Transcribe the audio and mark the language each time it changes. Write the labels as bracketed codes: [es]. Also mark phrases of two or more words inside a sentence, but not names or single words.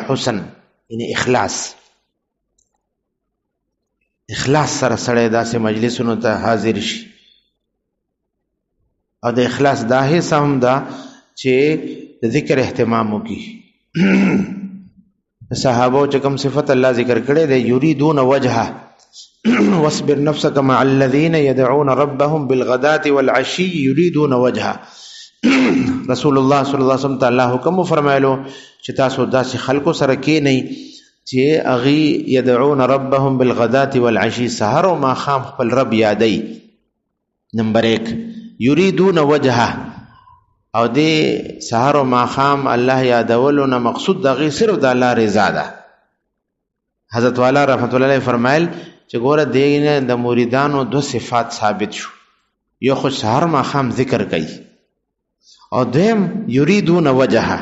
[ps] حسن یعنی اخلاص، اخلاص سره سره داسې مجلسونو ته حاضر شي. او د اخلاص دا حصہ هم دا چې د ذکر اهتمام وکړي. صحابو چې کوم صفت الله ذکر کړي دی، [ar] یریدون وجهه واصبر نفسك مع الذين يدعون ربهم بالغداة والعشي يريدون وجهه. [ps] رسول الله صلی الله علیه وسلم ته الله حکم فرمایلو چې تاسو داسې خلکو سره کې نه چې اغي [ar] يدعون ربهم بالغداة والعشي، [ps] سحر او ماخام خپل رب یادای. نمبر 1 [ar] يريدون وجهه، [ps] او دې سحر او ماخام الله یادولو نه مقصود دغه صرف د الله رضا ده. حضرت والا رحمت الله علیه فرمایل چې ګوره دینه د مریدانو دو صفات ثابت شو، یو خو سحر ماخام ذکر کوي، او دویم [ar] یریدون وجهه.